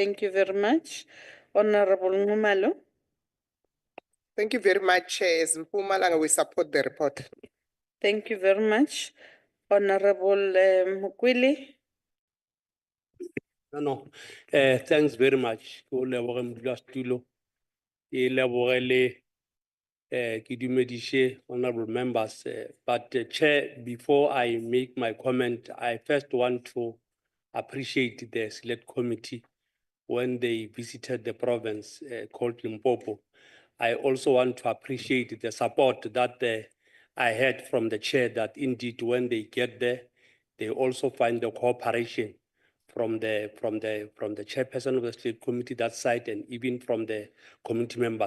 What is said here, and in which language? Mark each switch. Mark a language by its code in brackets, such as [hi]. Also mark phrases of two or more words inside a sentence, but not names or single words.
[en] Thank you very much. Honorable Ngumalo. Thank you very much, Chair. As Mpumalanga, we support the report. Thank you very much. Honorable Mukwili. No, thanks very much. [nso] Ko leboge modulasetulo, ke lebogele ke dumedishe [en] honorable members. But Chair, before I make my comment, I first want to appreciate the Select Committee when they visited the province called Limpopo. I also want to appreciate the support that I had from the Chair, that indeed when they get there, they also find the cooperation from the chairperson of the State Committee that side, and even from the committee members.